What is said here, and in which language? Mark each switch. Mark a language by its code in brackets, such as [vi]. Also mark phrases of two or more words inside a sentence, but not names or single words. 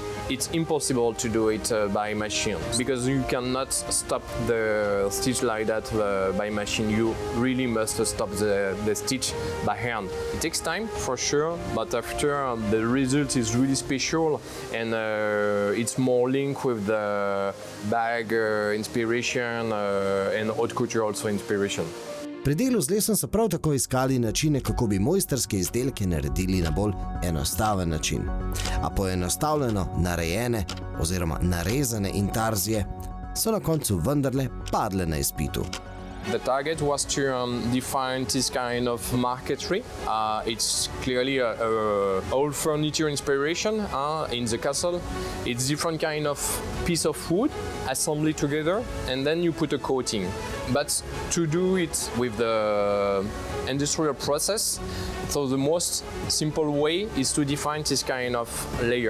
[en] It's impossible to do it by machine because you cannot stop the stitch like that by machine. You really must stop the stitch by hand. It takes time for sure, but after the result is really special and it's more linked with the bag inspiration and [fr] haute couture [en] also inspiration. [sl] Pri delu z lesom so prav tako iskali načine, kako bi mojstrske izdelke naredili na bolj enostaven način. A poenostavljeno narejene oziroma narezane intarzije so na koncu vendarle padle na izpitu. [en] The target was to define this kind of marquetry. It's clearly a old furniture inspiration in the castle. It's different kind of piece of wood assembled together, and then you put a coating. But to do it with the industrial process, so the most simple way is to define this kind of layer.